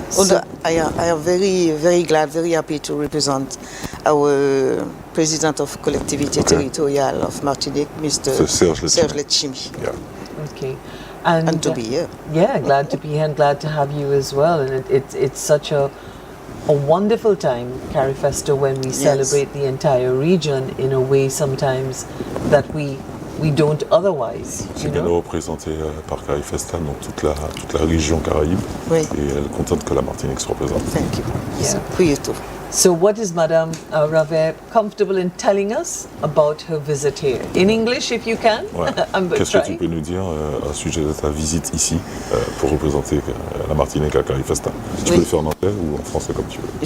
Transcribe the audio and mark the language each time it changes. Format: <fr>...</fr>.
<en>So I am very, very glad, very happy to represent our president of collectivity territorial of Martinique, Mr. Serge Letchimy. Yeah. Okay. And to be here. Yeah, glad to be here and glad to have you as well. And it's such a wonderful time, Carifesta, when we celebrate the entire region in a way sometimes that we don't otherwise.</en> <fr>C'est qu'elle est représentée par Carifesta, donc toute la région Caraïbe. Oui. Et elle est contente que la Martinique se représente.</fr> <en>Thank you. Yeah. For you too. So what is Madame Rave comfortable in telling us about her visit here? In English, if you can.</en> <fr>Ouais. Qu'est-ce que tu peux nous dire à sujet de ta visite ici pour représenter la Martinique à Carifesta? Tu peux le faire en anglais ou en français comme tu veux.</fr>